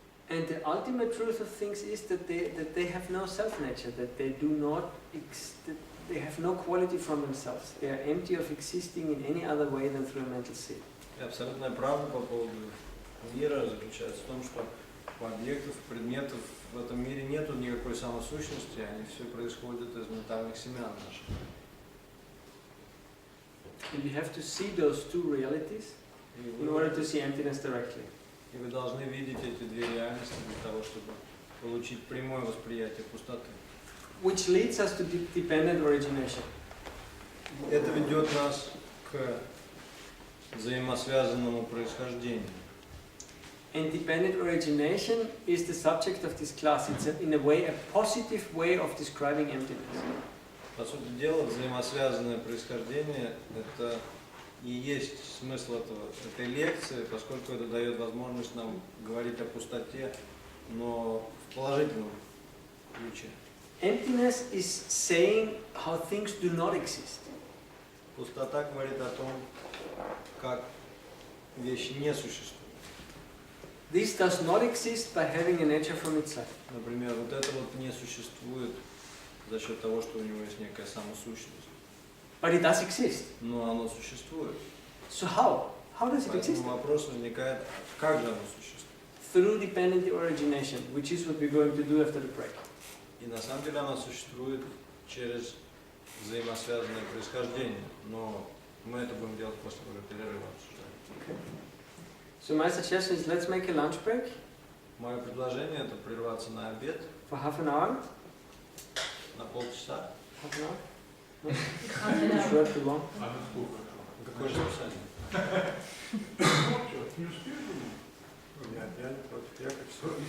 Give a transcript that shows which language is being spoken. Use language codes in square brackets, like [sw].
[en] And the ultimate truth of things is that they have no self-nature, that they do not, that they have no quality from themselves. They are empty of existing in any other way than through a mental state. [ru] И абсолютная правда по поводу мира заключается в том, что у объектов, предметов в этом мире нет никакой самосущности, они все происходят из ментальных семян наших. [en] And you have to see those two realities in order to see emptiness directly. [ru] И вы должны видеть эти две реальности для того, чтобы получить прямое восприятие пустоты. [en] Which leads us to dependent origination. [ru] Это ведет нас к взаимосвязанному происхождению. [en] And dependent origination is the subject of this class. It's in a way a positive way of describing emptiness. [ru] По сути дела, взаимосвязанное происхождение – это и есть смысл этой лекции, поскольку это дает возможность нам говорить о пустоте, но в положительном ключе. [en] Emptiness is saying how things do not exist. [ru] Пустота говорит о том, как вещи не существуют. [en] This does not exist by having a nature from itself. [ru] Например, вот это вот не существует за счет того, что у него есть некая самосущность. [en] But it does exist. [ru] Но оно существует. [en] So how? How does it exist? [ru] Поэтому вопрос возникает, как же оно существует? [en] Through dependent origination, which is what we're going to do after the break. [ru] И на самом деле оно существует через взаимосвязанное происхождение, но мы это будем делать после уже перерыва обсуждать. [en] So my suggestion is let's make a lunch break [ru] Мое предложение это прерваться на обед [en] for half an hour. [ru] на полчаса. [en] Half an hour? No? Sure, too long. [ru] А на сколько? Какое же расписание? Не успеешь? Нет, я не против. Я как все.